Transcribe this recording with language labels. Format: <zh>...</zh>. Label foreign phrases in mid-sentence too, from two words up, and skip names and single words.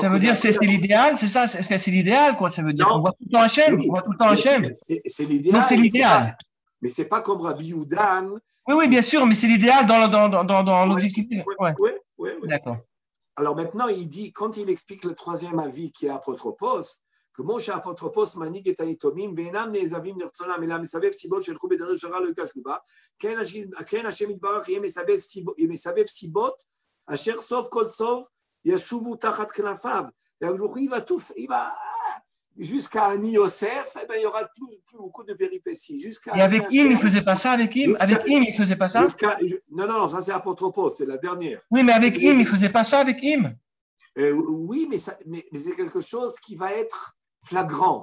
<fr>ça veut dire que c'est l'idéal, c'est ça, c'est l'idéal, quoi. Ça veut dire qu'on voit tout le temps Hachem, oui, on voit tout le temps Hachem. C'est l'idéal. Donc c'est l'idéal. Mais c'est pas comme Rabbi Youdan. Oui, bien sûr, mais c'est l'idéal dans l'objectif. Oui. D'accord. Alors maintenant, il dit, quand il explique le troisième avis qui est apotropos,</fr> <he>כמו שהאפוטרופוס מנהיג את היתומים ואינם נעזבים לרצונם אלא מסבב סיבות שילכו בדרך שרה לא ייכשלו בה, כן השם יתברך יהיה מסבב סיבות אשר סוף כל סוף ישובו תחת כנפיו.</he> <fr>Jusqu'à</fr> <he>אני יוסף,</he> <fr>eh ben, il y aura plus beaucoup de péripéties. Et avec Im, il ne faisait pas ça avec Im. Avec Im, il ne faisait pas ça. Non, ça c'est Apotropos, c'est la dernière. Oui, mais avec Im, il ne faisait pas ça avec Im. Oui, mais c'est quelque chose qui va être flagrant.</fr>